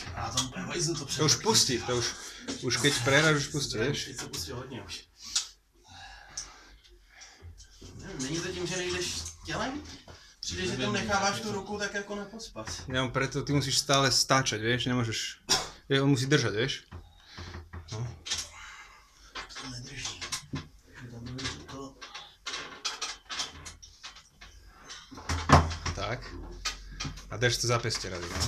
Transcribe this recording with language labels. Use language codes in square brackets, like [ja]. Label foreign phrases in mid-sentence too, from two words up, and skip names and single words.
[cs] A tam hajzl to [sk] To už pustí, to už keď prehráš, už pustí, vieš? [cs] Teď se pustil hodně už. Nevím, není to tím, že nejdeš tělem? Přijde, že tam necháváš tu ruku tak jako nepospat. [sk] Ja, preto ty musíš stále stáčať, vieš? Nemôžeš... On musí držať, vieš? To nedrží. Takže tam bude to... Tak. A drž to zapestie, Radek, no.